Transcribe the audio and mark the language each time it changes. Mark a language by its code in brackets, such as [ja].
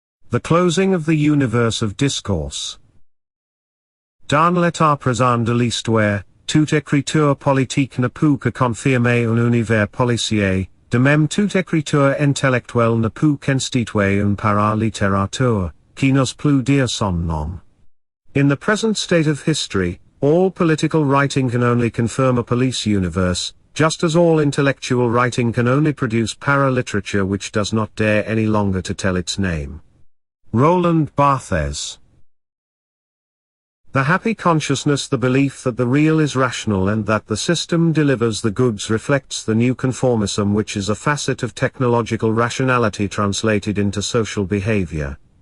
[en] The closing of the universe of discourse. [fr] Dans l'état présent de l'histoire, toute écriture politique ne peut que confirmer un univers policier, de même toute écriture intellectuelle ne peut qu'instituer un para-littérature, qui n'ose plus dire son nom. [en] In the present state of history, all political writing can only confirm a police universe, just as all intellectual writing can only produce para-literature which does not dare any longer to tell its name. Roland Barthes. The happy consciousness, the belief that the real is rational and that the system delivers the goods, reflects the new conformism, which is a facet of technological rationality translated into social behavior.